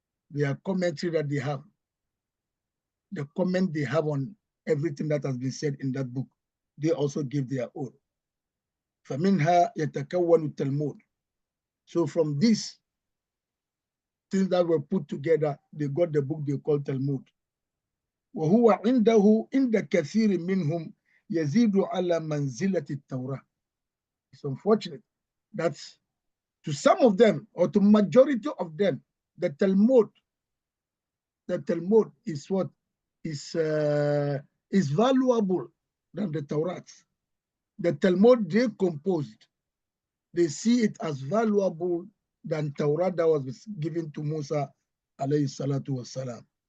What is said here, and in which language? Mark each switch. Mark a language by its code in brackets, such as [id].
[en] Their commentary that they have, the comment they have on everything that has been said in that book, they also give their own. [ar] فَمِنْهَا يَتَكَوَّنُ التَّلْمُودُ. [en] So from these things that were put together, they got the book they call Talmud. [ar] وهو عنده عند كثير منهم يزيد على منزلة التوراة. [en] It's unfortunate that to some of them, or to majority of them, the Talmud is what is valuable than the Torah. The Talmud they composed, they see it as valuable than Torah that was given to Musa alayhi salatu wassalam.